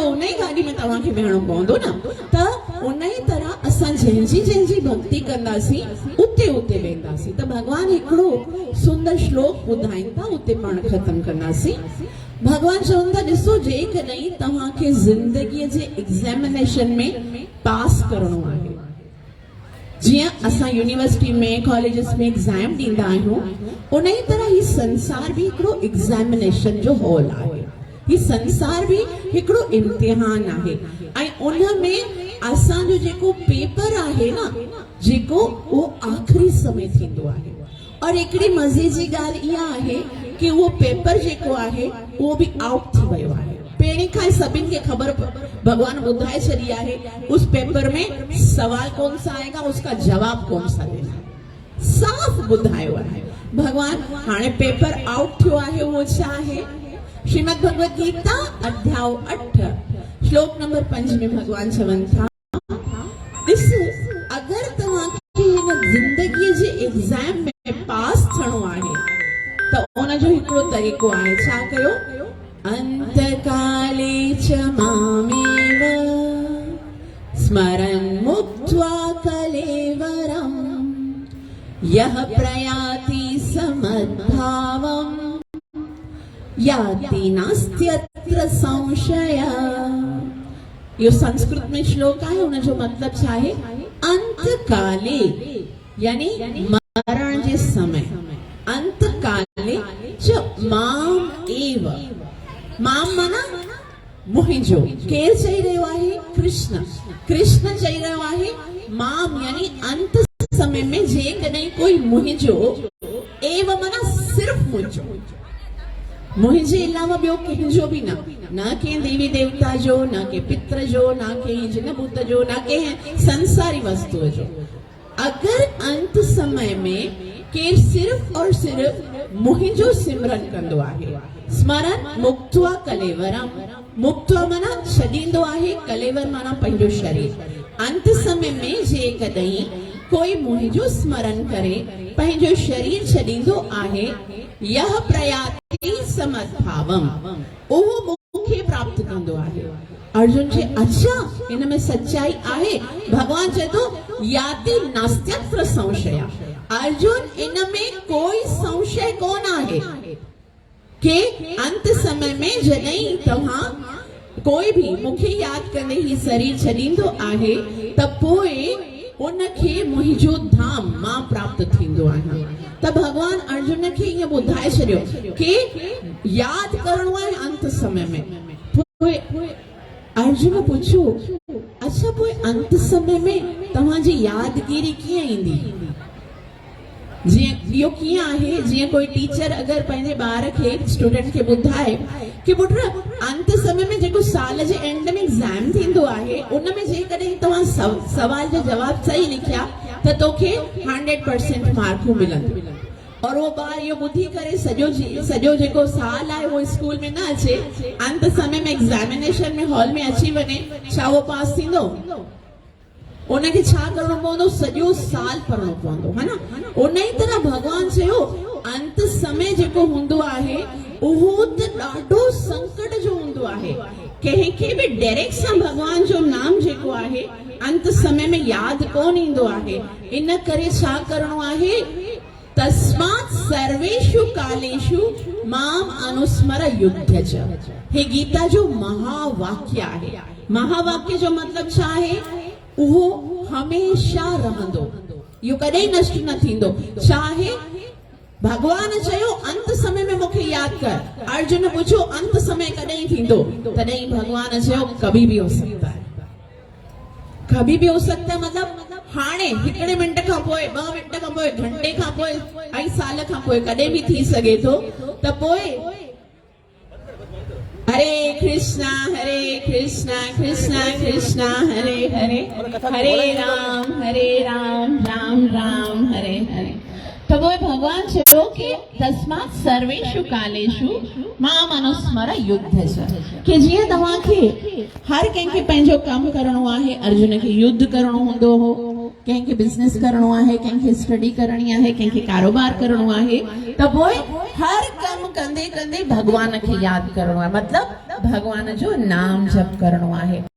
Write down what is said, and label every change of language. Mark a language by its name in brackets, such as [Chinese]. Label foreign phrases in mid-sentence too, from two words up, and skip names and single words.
[Sindhi] उन ई गाॾी में तव्हांखे विहणो पवंदो न त उन ई तरह असां जंहिंजी भक्ति कंदासीं उते उते वेंदासीं त भगवान हिकिड़ो सुंदर श्लोक ॿुधाइनि था उते पाण ख़तमु कंदासीं भगवान चवनि था ॾिसो जेकॾहिं तव्हांखे ज़िंदगीअ जे एग्ज़ामिनेशन में पास करणो आहे जीअं असां यूनिवर्सिटी में कॉलेजिस में एग्ज़ाम ॾींदा आहियूं उन ई तरह ही संसार भी हिकिड़ो एग्ज़ामिनेशन जो हॉल आहे ही संसार भी हिकिड़ो इम्तिहान आहे ऐं उन में असांजो जेको पेपर आहे न जेको उहो आख़िरी समय थींदो आहे और हिकिड़ी मज़े जी ॻाल्हि इहा आहे कि उहो पेपर जेको आहे उहो बि आउट थी वियो आहे पहिरीं खां सभिनि खे ख़बर भगवान ॿुधाए छॾी आहे [Hindi] उस पेपर में सवाल कौन सा आएगा उसका जवाब कौन सा देना [Sindhi] साफ़ ॿुधायो आहे भगवान हाणे पेपर आउट थियो आहे उहो छा आहे श्रीमद् भगवद गीता अध्याय 8 श्लोक नंबर 5 में भगवान चवनि था अगर तव्हांखे हिन ज़िंदगीअ जे एग्ज़ाम में पास थियणो आहे त उन जो हिकिड़ो तरीक़ो आहे। छा कयो? [Sanskrit] अंतकाले च मामेव स्मरन् मुक्त्वा कलेवरम् यः प्रयाति समद्भावम् याति नास्त्यत्र संशयः। [Sindhi] यो संस्कृत में श्लोक आहे, उन जो मतलब छा आहे? अंतकाले यानी मरण जे समय, [Sanskrit] अंतकाले च माम एव, [Sindhi] माम माना मुहिंजो। केर चई रहियो आहे? कृष्ण। कृष्ण चई रहियो आहे माम यानी अंत समय में जेकॾहिं कोई मुहिंजो, एव माना सिर्फ मुंहिंजो, मुझे अलावा ॿियो कंहिंजो बि न, न कंहिं देवी देवता जो, न कंहिं पित्र जो, न कंहिं जिन भूत जो, न कंहिं संसारी वस्तु जो। अगर अंत समय में केर सिर्फ और सिर्फ मुहिंजो सिमरन कंदो आहे, [Sanskrit] स्मरण मुक्त्वा कलेवरम, [Sindhi] मुक्त्वा माना छॾींदो आहे, कलेवर माना पंहिंजो शरीर। अंत समय में जेकॾहिं कोई मुहिंजो स्मरण करे पंहिंजो शरीर छॾींदो आहे, [Sanskrit] यह प्रयाति समद्भावम, [Sindhi] उहो मूंखे प्राप्त कंदो आहे। अर्जुन जे अच्छा इन में सच्चाई आहे। भगवान चए थो [Sanskrit] याति नास्त्यत्र संशय। [Sindhi] अर्जुन इन में कोई संशय कोन आहे कि अंत समय में जॾहिं तव्हां कोई भी मूंखे याद कंदे ही शरीर छॾींदो आहे त पोइ उनखे मुंहिंजो धाम मां प्राप्त थींदो आहे। त भगवान अर्जुन खे ईअं ॿुधाए छॾियो कि याद करणो आहे अंत समय में। पोइ अर्जुन पुछियो अच्छा पोइ अंत समय में तव्हांजी यादगिरी कीअं ईंदी? जीअं इहो कीअं आहे, जीअं कोई टीचर अगरि पंहिंजे ॿार खे, स्टूडेंट खे ॿुधाए कि पुट अंत समय में जेको साल जे एंड में एग्ज़ाम थींदो आहे उन में जेकॾहिं तव्हां सवाल जो जवाब सही लिखिया त तोखे 100% मार्कूं मिलंदियूं। [Hindi] और वो [Sindhi] ॿार इहो ॿुधी करे सॼो जेको साल आहे उहो स्कूल में न अचे, अंत समय में एग्ज़ामिनेशन में हॉल में अची वञे, छा उहो पास थींदो? उनखे छा करणो पवंदो? सॼो साल पढ़णो पवंदो, है न? उन ई तरह भगवान चयो अंत समय जेको हूंदो आहे उहो त ॾाढो संकट जो हूंदो आहे। कंहिंखे बि डायरेक्ट सां भगवान जो नाम जेको आहे अंत समय में यादि कोन ईंदो आहे। इन करे छा करणो आहे? [Sanskrit] तस्मात् सर्वेषु कालेषु माम अनुस्मर युद्ध च। [Sindhi] हे गीता जो महावाक्य आहे। महावाक्य जो मतलब छा आहे? उहो हमेशा रहंदो, इहो कॾहिं नष्ट न थींदो। छा आहे? भगवान चयो अंत समय में मूंखे याद कर। अर्जुन पुछो अंत समय कॾहिं थींदो? तॾहिं भगवान चयो [Hindi] कभी भी हो सकता है। कभी भी हो सकता है [Sindhi] मतलब हाणे हिकिड़े मिंट खां पोइ, 2 मिंट खां पोइ, घंटे खां पोइ, ऐं साल खां पोइ कॾहिं भी थी सघे थो। त पोइ हरे कृष्णा कृष्णा कृष्णा हरे हरे, हरे राम राम राम हरे हरे। [Hindi] तो वो [Sindhi] भगवान चयो कि [Sanskrit] तस्मात् सर्वेषु कालेषु माम अनुस्मर युद्ध च, [Sindhi] कि जीअं तव्हांखे हर कंहिंखे पंहिंजो कमु करणो आहे। अर्जुन खे युद्ध करणो हूंदो हो, कंहिंखे बिज़नेस करणो आहे, कंहिंखे स्टडी करणी आहे, कंहिंखे कारोबार करणो आहे। त पोइ हर कमु कंदे कंदे भगवान खे यादि करणो आहे, मतिलबु भगवान जो नाम जप करणो आहे।